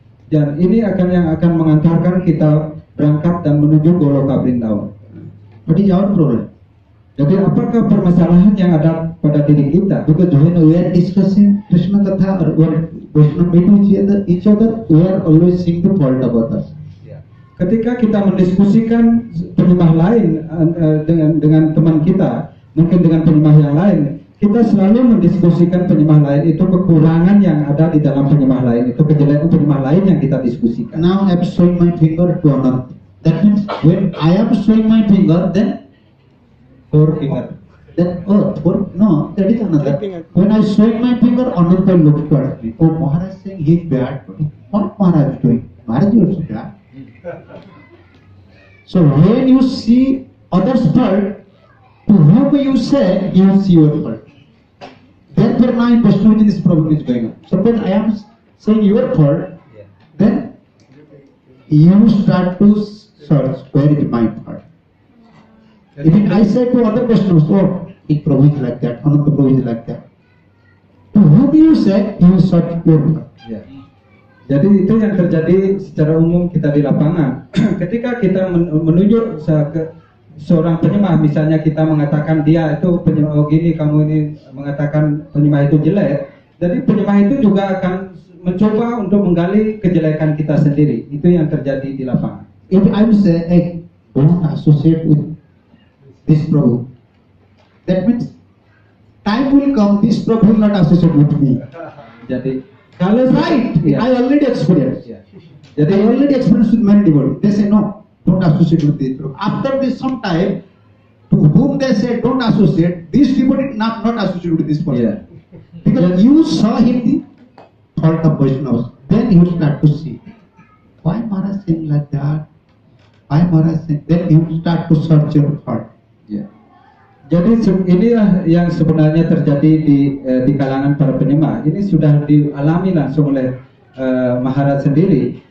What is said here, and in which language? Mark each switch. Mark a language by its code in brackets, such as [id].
[id] Dan ini yang akan mengantarkan kita berangkat dan menuju Goloka Vrindavan. [en] What is our problem? [id] Jadi apakah permasalahan yang ada pada diri kita? [en] Because when we are discussing Krishna Katha or when Vaishnava meet each other, we are always seeing the fault of others. [id] Ketika kita mendiskusikan penyembah lain dengan teman kita, mungkin dengan penyembah yang lain, kita selalu mendiskusikan penyembah lain itu kekurangan yang ada di dalam penyembah lain, itu kejelekan penyembah lain yang kita diskusikan. [en] Now I am showing my finger to another. That means when I am showing my finger, then Forefinger. Then no, that is another. When I showing my finger, another looked at me. Oh, Maharaj saying he is bad. What Maharaj is doing? Maharaj is also bad. So when you see others' fault, to whom you say, you see your fault. Therefore now in Vaishnava this problem is going on. Suppose I am saying your fault, then you start to search where is my fault. Even I say to other Vaishnavas, oh, it Prabhu is like that, Ananda Prabhu is like that. To whom you say, you search your fault. [id] Ya. Jadi itu yang terjadi secara umum kita di lapangan. Ketika kita menunjuk seorang penyembah, misalnya kita mengatakan dia itu penyembah, oh gini, kamu ini mengatakan penyembah itu jelek. Jadi penyembah itu juga akan mencoba untuk menggali kejelekan kita sendiri. Itu yang terjadi di lapangan. [en] If I say, hey, don't associate with this Prabhu, that means time will come, this Prabhu will not associate with me. [id] Jadi kalau [en] Right, I already experienced. [id] Jadi [en] I already experienced with many devotees. They say no, don't associate with this Prabhu. After this some time, to whom they say don't associate, this devotee not associate with this person. Because you saw him the fault of Vaishnavas, then you start to see why Maharaj saying like that, why Maharaj saying, then you start to search your heart. [id] Jadi inilah yang sebenarnya terjadi di kalangan para penyembah. Ini sudah dialami langsung oleh Maharaj sendiri.